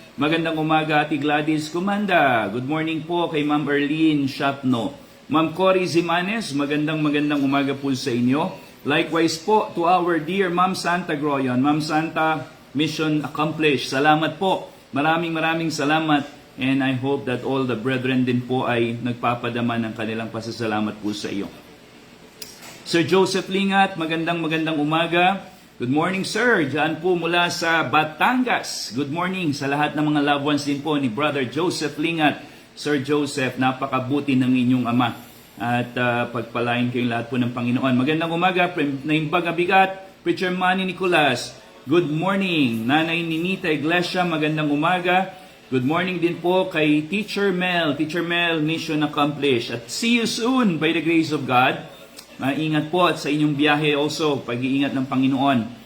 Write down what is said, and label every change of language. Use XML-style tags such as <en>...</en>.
<tl>Magandang umaga, Ate Gladys Comanda.</tl> <en>Good morning</en> <tl>po kay Ma'am Erlene Shapno. Ma'am Cory Zimanes, magandang umaga po sa inyo.</tl> <en>Likewise po to our dear Ma'am Santa Groyon. Ma'am Santa, mission accomplished.</en> <tl>Salamat po. Maraming salamat.</tl> <en>And I hope that all the brethren</en> <tl>din po ay nagpapadama ng kanilang pasasalamat po sa iyo. Sir Joseph Lingat, magandang umaga.</tl> <en>Good morning, sir.</en> <tl>Diyan po mula sa Batangas.</tl> <en>Good morning</en> <tl>sa lahat ng mga loved ones din po ni Brother Joseph Lingat. Sir Joseph, napakabuti ng inyong ama. At pagpalain kayong lahat po ng Panginoon. Magandang umaga, Naimbag Abigat, Preacher Manny Nicolas.</tl> <en>Good morning, Nanay Ninita Iglesia,</en> <tl>magandang umaga.</tl> <en>Good morning</en> <tl>din po kay Teacher Mel.</tl> <en>Teacher Mel, mission accomplished. At see you soon by the grace of God.</en> <tl>Maingat po at sa inyong biyahe also, pag-iingat ng Panginoon.</tl>